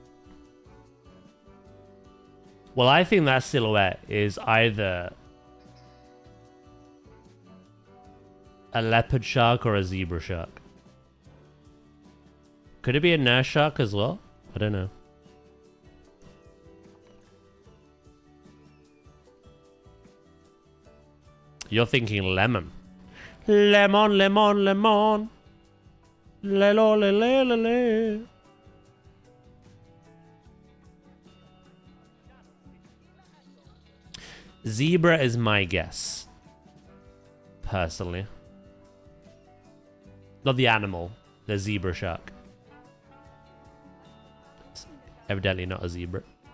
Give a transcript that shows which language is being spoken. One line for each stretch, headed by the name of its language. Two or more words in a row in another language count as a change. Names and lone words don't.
English: Well, I think that silhouette is either A leopard shark or a zebra shark? Could it be a nurse shark as well? I don't know. You're thinking lemon. Lemon, lemon, lemon. Le lo le le le le. Zebra is my guess. Personally. Not the animal. The zebra shark. It's evidently not a zebra.